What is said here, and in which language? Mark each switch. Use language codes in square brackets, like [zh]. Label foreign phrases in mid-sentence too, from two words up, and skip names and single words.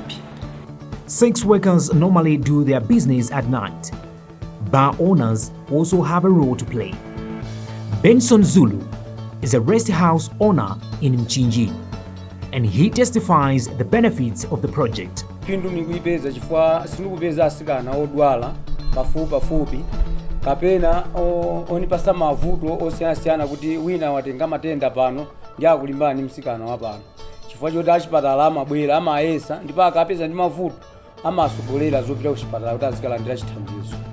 [en] Sex workers normally do their business at night. Bar owners also have a role to play. Benson Zulu is a rest house owner in Mchinji, and he testifies the benefits of the project. [ny] Pindu nikuipeza chifukwa sinikupeza asikana odwala pafupi kapena onipasa mavuto osiyanasiyana kuti wina watenga matenda pano ndi akulimbana ndi msikana wa pano chifukwa choti achipatala amabwera amayesa ndipo akapeza ndi mavuto amasogolera zopita kuchipatala kuti azikalandira chithandizo.